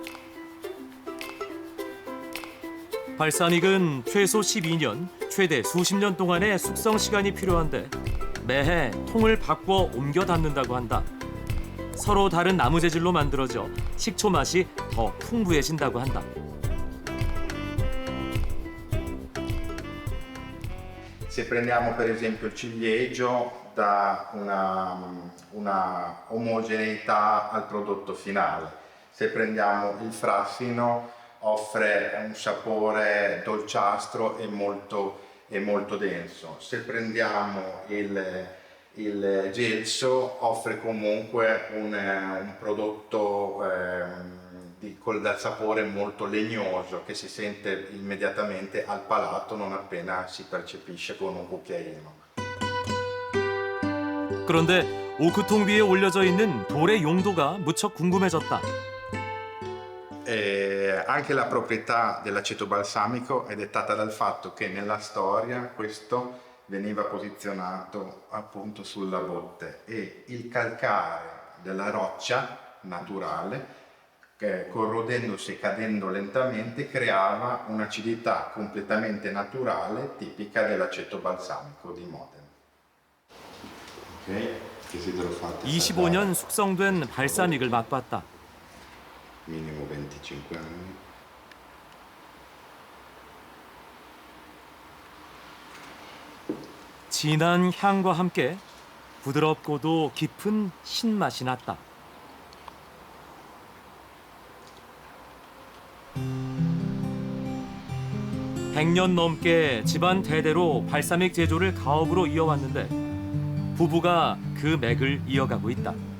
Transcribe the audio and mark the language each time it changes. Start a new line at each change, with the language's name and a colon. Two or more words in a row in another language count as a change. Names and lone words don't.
Korean: 발사믹은 최소 12년, 최대 수십 년 동안의 숙성 시간이 필요한데 매해 통을 바꿔 옮겨 담는다고 한다. 서로 다른 나무 재질로 만들어져 식초 맛이 더 풍부해진다고 한다.
Italian: Se prendiamo per esempio il ciliegio dà una omogeneità al prodotto finale, se prendiamo il frassino offre un sapore dolciastro e molto denso, se prendiamo il gelso offre comunque un prodotto dal sapore molto legnoso che si sente immediatamente al palato non appena si percepisce con un cucchiaino.
Korean: 그런데 오크통 위에 올려져 있는 돌의 용도가 무척 궁금해졌다.
Italian: Anche la proprietà dell'aceto balsamico è dettata dal fatto che nella storia questo veniva posizionato appunto sulla botte e il calcare della roccia naturale corrodendosi e cadendo lentamente creava un'acidità completamente naturale tipica dell'aceto balsamico di Modena. Okay.
Korean: 25년 숙성된 발사믹을 맛봤다.
Italian: Minimo 25 anni.
Korean: 진한 향과 함께 부드럽고도 깊은 신맛이 났다. 100년 넘게 집안 대대로 발사믹 제조를 가업으로 이어왔는데 부부가 그 맥을 이어가고 있다.